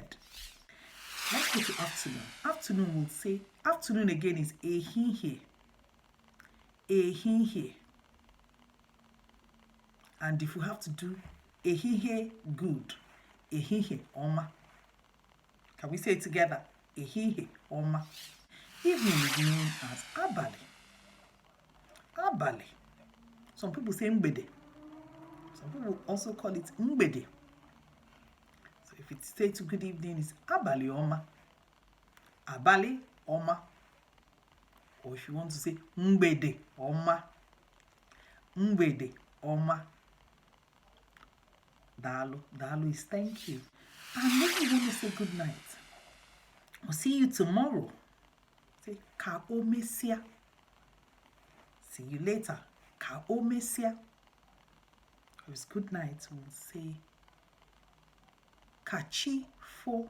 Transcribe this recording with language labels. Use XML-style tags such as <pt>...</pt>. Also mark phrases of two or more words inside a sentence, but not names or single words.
<en>Let's go to afternoon. Afternoon will say, afternoon again is Ehihie.</en> <ig>Ehihie.</ig> <en>And if we have to do Ehihie good,</en> <ig>Ehihie ọma.</ig> <en>Can we say it together?</en> <ig>Ehihie ọma.</ig> <en>Evening is known as Abali. Abali. Some people say Mgbede. Some people also call it Mgbede. So if it states good evening, it's</en> <ig>Abali ọma. Abali ọma.</ig> <en>Or if you want to say</en> <ig>Mgbede ọma. Mgbede ọma. Dalo.</ig> <en>Dalo is thank you. And maybe you want to say good night. I'll see you tomorrow. Say</en> <ig>ka o mesia.</ig> <en>See you later.</en> <ig>Ka o mesia.</ig> <en>If it's good night, we'll say</en> <ig>kachi fo.</ig>